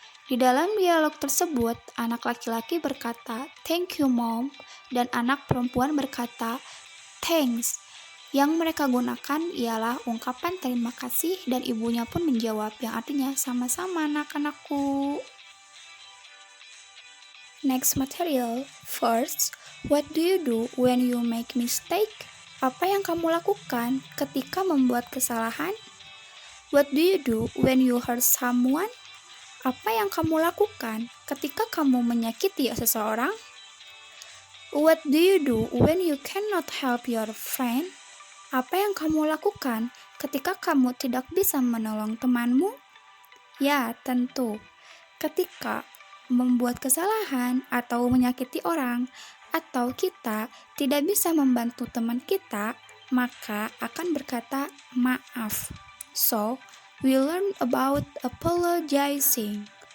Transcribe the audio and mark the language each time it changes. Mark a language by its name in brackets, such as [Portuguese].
[Indonesian] Di dalam dialog tersebut, anak laki-laki berkata, [English] thank you mom, [Indonesian] dan anak perempuan berkata, [English] thanks. [Indonesian] Yang mereka gunakan ialah ungkapan terima kasih dan ibunya pun menjawab yang artinya sama-sama anak-anakku. [English] Next material. First, what do you do when you make mistake? [Indonesian] Apa yang kamu lakukan ketika membuat kesalahan? [English] What do you do when you hurt someone? [Indonesian] Apa yang kamu lakukan ketika kamu menyakiti seseorang? [English] What do you do when you cannot help your friend? [Indonesian] Apa yang kamu lakukan ketika kamu tidak bisa menolong temanmu? Ya, tentu. Ketika membuat kesalahan atau menyakiti orang, atau kita tidak bisa membantu teman kita, maka akan berkata maaf. [English] So, we learn about apologizing.